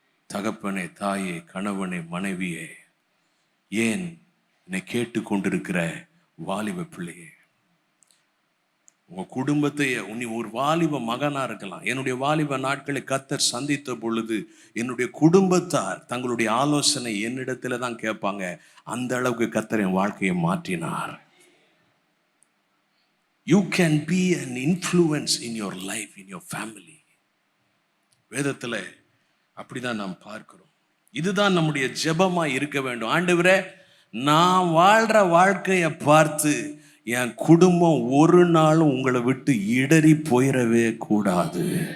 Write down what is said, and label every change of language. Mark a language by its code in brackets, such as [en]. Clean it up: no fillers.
[ta] தகப்பனே, தாயே, கணவனே, மனைவியே, ஏன் என்னை கேட்டு கொண்டிருக்கிற வாலிப பிள்ளையே, உங்கள் குடும்பத்தை, நீ ஒரு வாலிப மகனாக இருக்கலாம். என்னுடைய வாலிப நாட்களை கர்த்தர் சந்தித்த பொழுது என்னுடைய குடும்பத்தார் தங்களுடைய ஆலோசனை என்னிடத்துல தான் கேட்பாங்க. அந்த அளவுக்கு கர்த்தர் என் வாழ்க்கையை மாற்றினார். [en] You can be an influence in your life, in your family. [ta] வேதத்தில் அப்படிதான் நாம் பார்க்கிறோம். இதுதான் நம்முடைய ஜெபமாய் இருக்க வேண்டும். ஆண்டவரே, நான் வாழ்ற வாழ்க்கையை பார்த்து என் குடும்பம் ஒரு நாளும் உங்களை விட்டு இடறி போயிடவே கூடாது.